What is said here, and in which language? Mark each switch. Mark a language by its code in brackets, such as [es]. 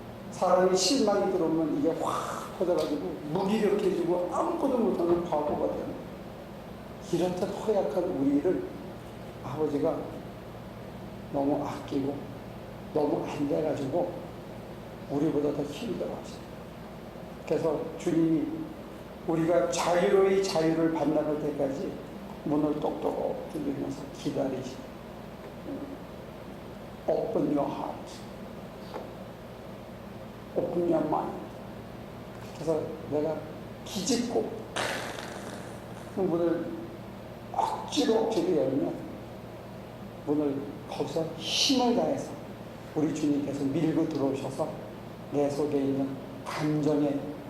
[ko] 사람이 실망이 들어오면 이게 확 퍼져가지고 무기력해지고 아무것도 못하는 바보가 되는, 이렇듯 허약한 우리를 아버지가 너무 아끼고 너무 안 돼가지고 우리보다 더 힘들어하시죠. 그래서 주님이 우리가 자유로이 자유를 반납할 때까지 문을 똑똑 두드리면서 기다리시죠. [en] Open your heart, open your mind. [ko] 그래서 내가 기집고 그 문을 억지로 열면 문을 거기서 힘을 다해서 우리 주님께서 밀고 들어오셔서 내 속에 있는 감정의